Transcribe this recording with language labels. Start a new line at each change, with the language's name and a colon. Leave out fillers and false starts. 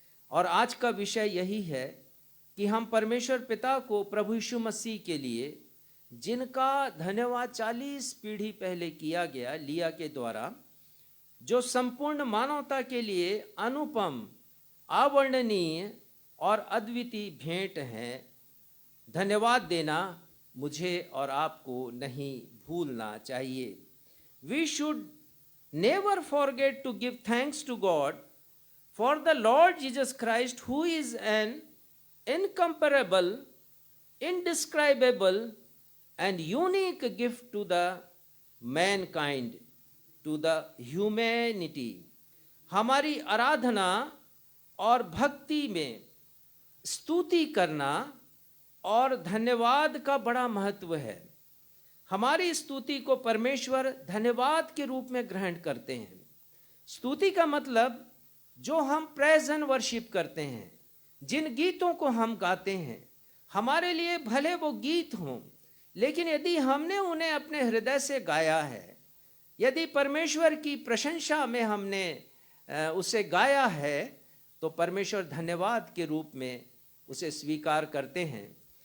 Hindi: और आज का विषय यही है कि हम परमेश्वर पिता को प्रभु यीशु मसीह के लिए, जिनका धन्यवाद 40 पीढ़ी पहले किया गया लिया के द्वारा, जो संपूर्ण मानवता के लिए अनुपम, अवर्णनीय और अद्वितीय भेंट है, धन्यवाद देना मुझे और आपको नहीं भूलना चाहिए।
English: We should never forget to give thanks to God for the Lord Jesus Christ, who is an incomparable, indescribable, and unique gift to the mankind, to the humanity.
Hindi: हमारी आराधना और भक्ति में स्तुति करना और धन्यवाद का बड़ा महत्व है। हमारी स्तुति को परमेश्वर धन्यवाद के रूप में ग्रहण करते हैं। स्तुति का मतलब जो हम प्रेज एंड वर्शिप करते हैं, जिन गीतों को हम गाते हैं, हमारे लिए भले वो गीत हों, लेकिन यदि हमने उन्हें अपने हृदय से गाया है, यदि परमेश्वर की प्रशंसा में हमने उसे गाया है, तो परमेश्वर धन्यवाद के रूप में उसे स्वीकार करते हैं।